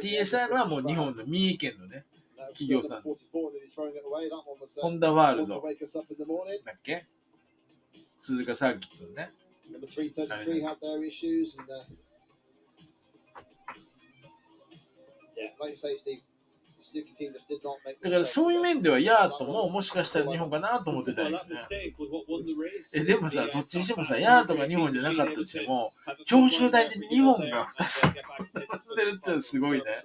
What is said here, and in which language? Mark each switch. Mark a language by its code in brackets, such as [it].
[ja] TSR はもう日本の三重県のね、企業さん。ホンダワールドだっけ？鈴鹿サーキットのね。 [en] Number 333 had their issues, and yeah, like you say, Steve, the Suzuki team just did not make. [ja] だからそういう面ではヤートももしかしたら日本かなと思ってたよね。でもさ、どっちにしてもさ、ヤートが日本じゃなかったとしても、表彰台で日本が2つ出るってのはすごいね。